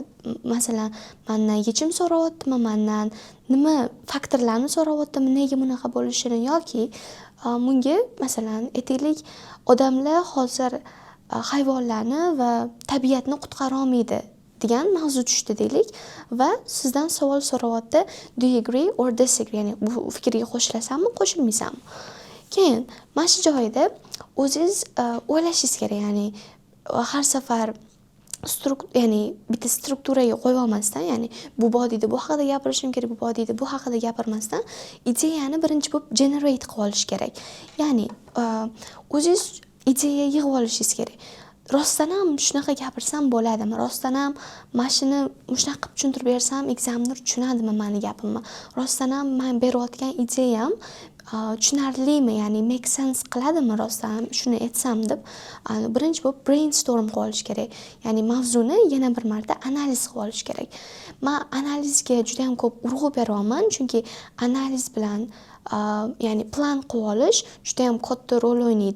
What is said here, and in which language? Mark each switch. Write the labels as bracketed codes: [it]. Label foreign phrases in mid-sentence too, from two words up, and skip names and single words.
[uz] Masalan, mendan yechim so'rayaptimi, mendan nima faktorlarni so'rayaptimi, nega bunaqa bo'lishini, yoki bunga masalan aytaylik, odamlar hozir hayvonlarni va tabiatni qutqara olmaydi degan mavzu tushdi deylik va sizdan savol so'rayapti, [en] do you agree or disagree, [uz] ya'ni bu fikrga qo'shilasanmi, qo'shilmaysanmi? Keyin mana shu joyda o'zingiz o'ylashingiz kerak, ya'ni har safar ya'ni bitta strukturaga qo'yib olmasdan, ya'ni bu bodida bu haqida gapirishim kerak, bu bodida bu haqida gapirmasdan ideyani birinchi bo'lib generate qilib olish kerak. Ya'ni o'zingiz ideya yig'ib olishingiz kerak. Rostdan ham shunaqa gapirsam bo'ladimi? Rostdan ham mana shuni shunaqa qilib tushuntirib bersam, examiner tushunadimi meni gapimni? Rostdan ham men berayotgan ideyam tushunarlimi, ya'ni [en] make sense [uz] qiladimi rostdan ham shuni aytsam deb birinchi bo'lib brainstorm qilib olish kerak. Ya'ni mavzuni yana bir marta analiz qilib olish kerak. Men analizga juda ham ko'p urg'u beryapman, chunki analiz bilan ya'ni plan qilib olish juda ham katta rol o'ynaydi.